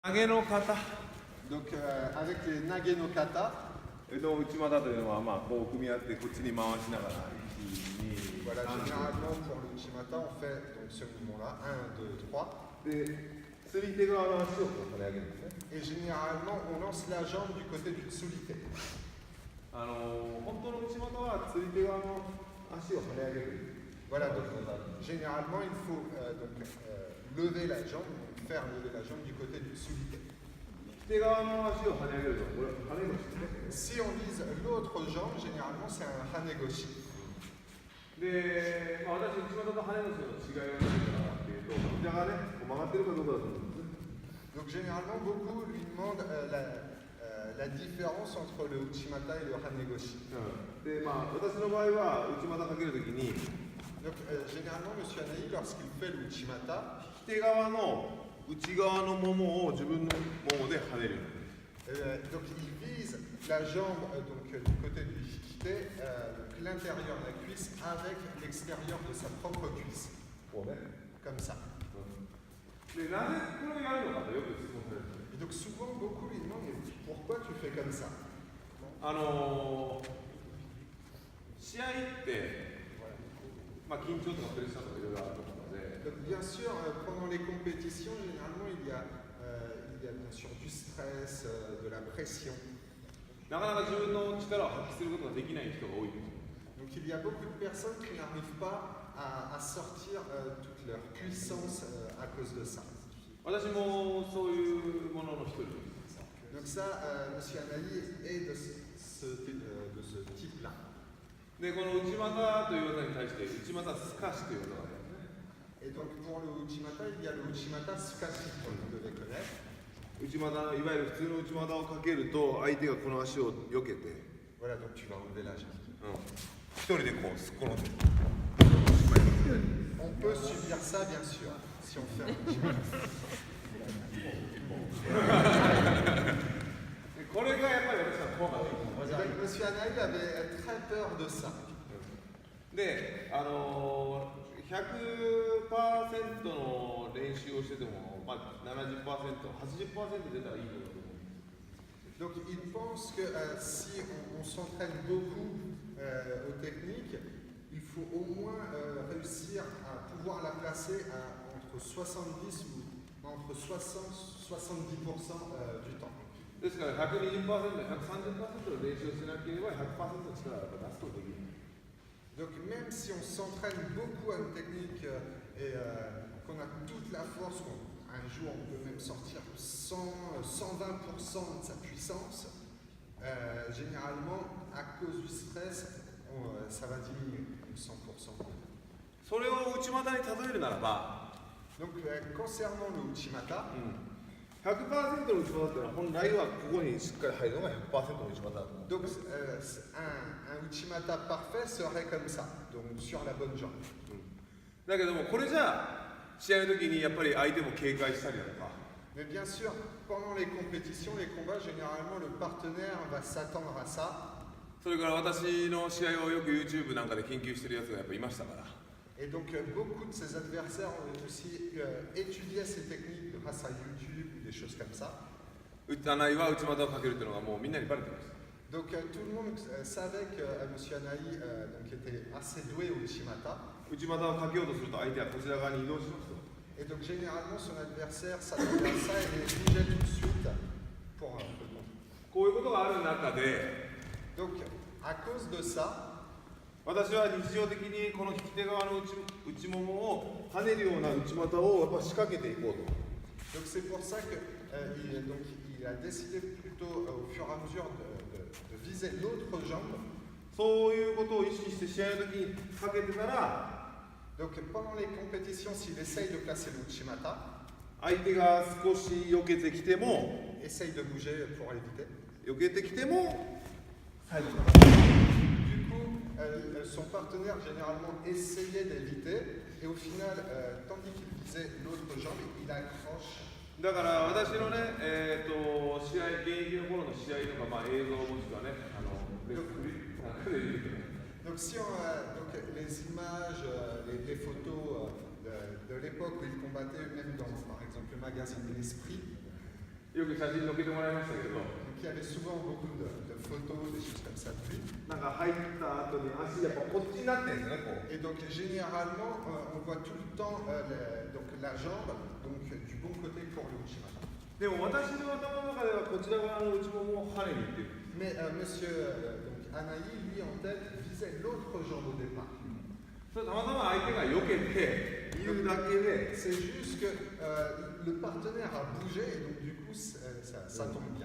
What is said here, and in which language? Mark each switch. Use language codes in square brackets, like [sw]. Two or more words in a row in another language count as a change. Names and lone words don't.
[ja] 投の形. [fr] Donc avec les [ja] 投の形, の内股というのは、まあ、こう組み合ってこっちに回しながら [fr] voilà, généralement pour le uchimata, on fait donc ce mouvement-là, 1, 2, 3. [ja] で、釣り手側の足をこう跳ね上げるんですね。 [fr] Et généralement, on lance la jambe du côté du tsulite. [ja] 本当の内股は釣り手側の足を跳ね上げる。 [fr] Voilà, donc généralement, il faut lever la jambe, faire lever la jambe du côté du tsulite. [ja] 手側の足を跳ね上げると、これは跳ね腰ですね。 [fr] Si on vise l'autre jambe, généralement, c'est un hanegoshi. [ja] で、私、内股と跳ね腰の違いを見てたらっていうと、膝がね、こう曲がってるかどうかだと思うんですね。 [fr] Donc généralement, beaucoup lui demandent la différence entre le uchimata et le hanegoshi. [ja] で、まあ、私の場合は内股かけるときに、 [fr] Donc généralement, M. Anaï, lorsqu'il fait le uchimata, [ja] 手側の内側のももを自分のももで跳ねる。 [fr] donc il vise la jambe donc, du côté du hikite, l'intérieur de la cuisse avec l'extérieur de sa propre cuisse. Comme ça. [ja] で、なぜこれをやるのかとよく質問される。 [fr] Et donc souvent, beaucoup lui demandent mais pourquoi tu fais comme ça? [ja] 試合って、まあ、緊張とかプレッシャーとかいろいろあると思うので。 [fr] Donc, bien sûr, pendant les compétitions, généralement, il y a bien sûr du stress, de la pression. [ja] なかなか自分の力を発揮することができない人が多いんですよ。 [fr] Donc il y a beaucoup de personnes qui n'arrivent pas à sortir toute leur puissance à cause de ça. [ja] 私もそういうものの一人です。 [fr] Donc ça, Monsieur Anaï est de ce type-là. [ja] で、この内股という技に対して内股すかしという技がありますね。 [fr] Et donc pour le uchimata, il y a le [ja] 内股透かし, [fr] comme vous devez connaître. [ja] 内股、いわゆる普通の内股をかけると相手がこの足を避けて、 [fr] Voilà, donc tu vas enlever la jambe. [ja] 一人でこうすっ転んで。 [fr] On peut subir ça, bien sûr, si on fait un uchimata. [ja] これがやっぱり私は怖かった。 [fr] Donc Monsieur Anaï avait très peur de ça. [ja] で、100% の練習をしてても、まあ、70%、80% 出たらいいのだと思う。 [fr] Donc il pense que si on s'entraîne beaucoup aux techniques, il faut au moins réussir à pouvoir la placer entre 70 ou entre 60-70% du temps. [ja] ですから 120%、130% の練習をしなければ 100% の力を出すことができる。 [fr] Donc même si on s'entraîne beaucoup à une technique et qu'on a toute la force, un jour on peut même sortir 100-120% de sa puissance, généralement à cause du stress, ça va diminuer 100%. [ja] それを内股に例えるならば、 [fr] Donc concernant le uchimata, [ja] 100% の内股っていうのは本来はここにしっかり入るのが 100% の内股だと思う。 [fr] donc un uchimata parfait serait comme ça, donc sur la bonne jambe. [ja] だけどもこれじゃあ試合の時にやっぱり相手も警戒したりだとか。 [fr] Mais bien sûr, pendant les compétitions, les combats, généralement le partenaire va s'attendre à ça. [ja] それから私の試合をよく YouTube なんかで研究してるやつがやっぱいましたから。 [fr] Et donc beaucoup de ses adversaires ont aussi étudié ces techniques grâce à YouTube ou des choses comme ça. [ja] 内は内股をかけるっていうのがもうみんなにバレてました。 [fr] Donc tout le monde savait que M. Anaï donc, était assez doué au uchimata. [ja] 内股をかけようとすると相手はこちら側に移動しますと。 [fr] Et donc généralement son adversaire s'attendait à ça et les bougeait tout de suite pour le contre. [ja] こういうことがある中で、 [fr] Donc à cause de ça, [ja] 私は日常的にこの利き手側の内ももを跳ねるような内股をやっぱ仕掛けていこうと。 [fr] donc c'est pour ça que il a décidé plutôt au fur et à mesure de viser l'autre jambe. [ja] そういうことを意識して試合の時にかけてたら、 [fr] Donc pendant les compétitions, s'il essaye de placer le uchimata, [ja] 相手が少し避けてきても、 [fr] essaye de bouger pour l'éviter. [ja] 避けてきても、最後。 [fr] Du coup, son partenaire généralement essayait d'éviter et au final, tandis qu'il visait l'autre jambe, il accroche. [ja] だから私のね、試合、現役の頃の試合とか、まあ、映像もしくはね、 [fr] Donc si donc les images, les photos de l'époque où il combattait, même dans par exemple le magazine de l'Esprit, [ja] よく写真載っけてもらいましたけど、 [fr] Donc, il y avait souvent beaucoup de photos, des choses comme ça de lui. [ja] なんか入った後に足やっぱこっちになってるんですよね、こう。 [fr] Et donc généralement, on voit tout le temps donc, la jambe donc, du bon côté pour le Uchimata. [ja] でも私の頭の中ではこちら側の内ももを跳ねにいってる。 [fr] Mais monsieur donc, Anaï, lui en tête, visait l'autre jambe au départ. [ja] それたまたま相手が避けているだけで、 [fr] C'est juste que le partenaire a bougé et donc du coup ça tombe bien.